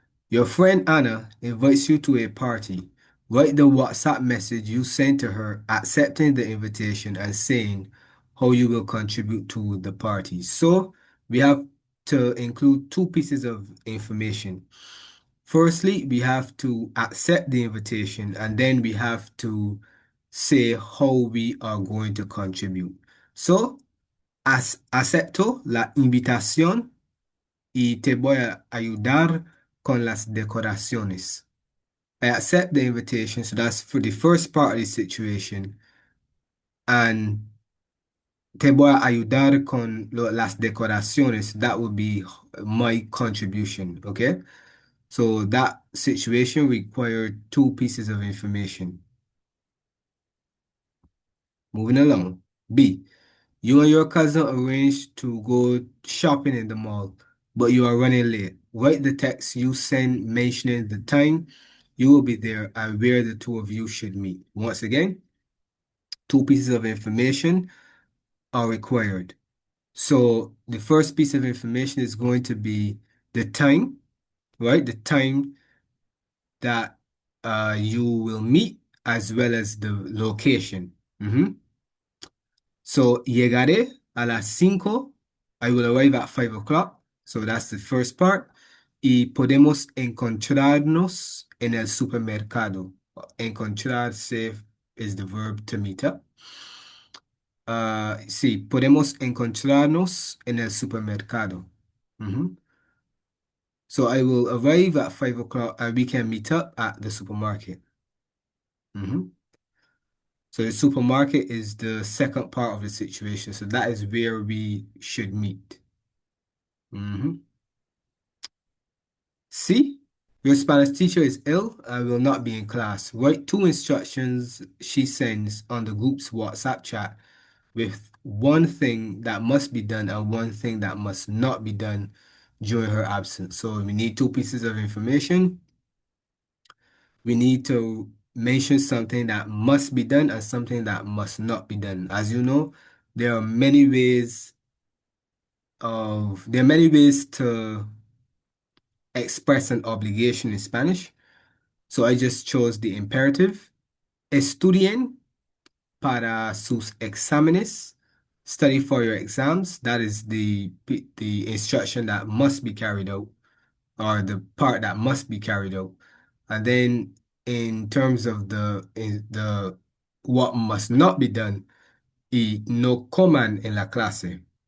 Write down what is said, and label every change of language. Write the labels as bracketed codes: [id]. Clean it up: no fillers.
[en] Your friend Anna invites you to a party. Write the WhatsApp message you sent to her accepting the invitation and saying how you will contribute to the party. So we have to include two pieces of information. Firstly, we have to accept the invitation and then we have to say how we are going to contribute. [es] So, acepto la invitación y te voy a ayudar con las decoraciones. [en] I accept the invitation, so that's for the first part of the situation. [es] And te voy a ayudar con las decoraciones. [en] That would be my contribution, okay? So that situation required two pieces of information. Moving along. B. You and your cousin arranged to go shopping in the mall, but you are running late. Write the text you send mentioning the time you will be there and where the two of you should meet. Once again, two pieces of information are required. So the first piece of information is going to be the time, right? The time that you will meet as well as the location. So [es] llegaré a las 5. [en] I will arrive at 5 o'clock. So that's the first part. [es] Y podemos encontrarnos en el supermercado. [en] Encontrarse is the verb to meet up. [es] Sí, podemos encontrarnos en el supermercado. Mhm. [en] So I will arrive at 5 o'clock and we can meet up at the supermarket. Mhm. So the supermarket is the second part of the situation. So that is where we should meet. C, your Spanish teacher is ill and will not be in class. Write two instructions she sends on the group's WhatsApp chat with one thing that must be done and one thing that must not be done during her absence. So we need two pieces of information. We need to mention something that must be done and something that must not be done. As you know, there are many ways there are many ways to express an obligation in Spanish. So I just chose the imperative. [es] Estudien para sus exámenes. [en] Study for your exams. That is the instruction that must be carried out, or the part that must be carried out. And then in terms of the what must not be done, [es] y no coman en la clase.